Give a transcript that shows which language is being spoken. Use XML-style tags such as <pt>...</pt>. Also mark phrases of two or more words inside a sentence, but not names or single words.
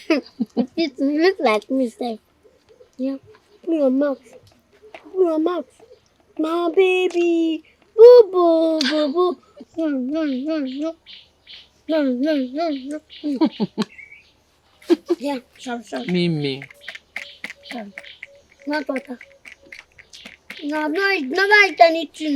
<en>It look like me, sir. Yeah. Open your mouth. Open your mouth. My baby. Boo boo boo boo. Yeah, sorry. Mimi. Sorry. Not water. No, I've not never eaten anything.</en>